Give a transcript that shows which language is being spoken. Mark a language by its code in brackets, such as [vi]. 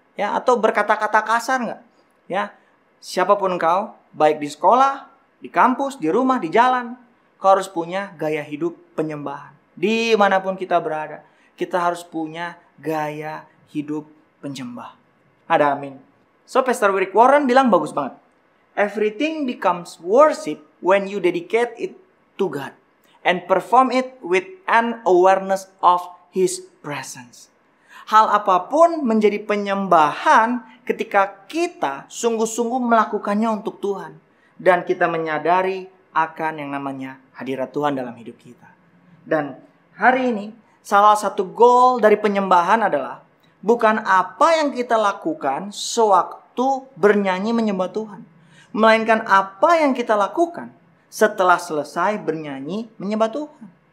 [id] Ya, atau berkata-kata kasar nggak? Ya, siapapun kau, baik di sekolah, di kampus, di rumah, di jalan, kau harus punya gaya hidup penyembahan. Dimanapun kita berada, kita harus punya gaya hidup penyembah. Ada amin. So, Pastor Rick Warren bilang bagus banget. [en] Everything becomes worship when you dedicate it to God and perform it with an awareness of His presence. [id] Hal apapun menjadi penyembahan ketika kita sungguh-sungguh melakukannya untuk Tuhan. Dan kita menyadari akan yang namanya hadirat Tuhan dalam hidup kita. Dan hari ini salah satu goal dari penyembahan adalah bukan apa yang kita lakukan sewaktu bernyanyi menyembah Tuhan, melainkan apa yang kita lakukan setelah selesai bernyanyi menyembah Tuhan.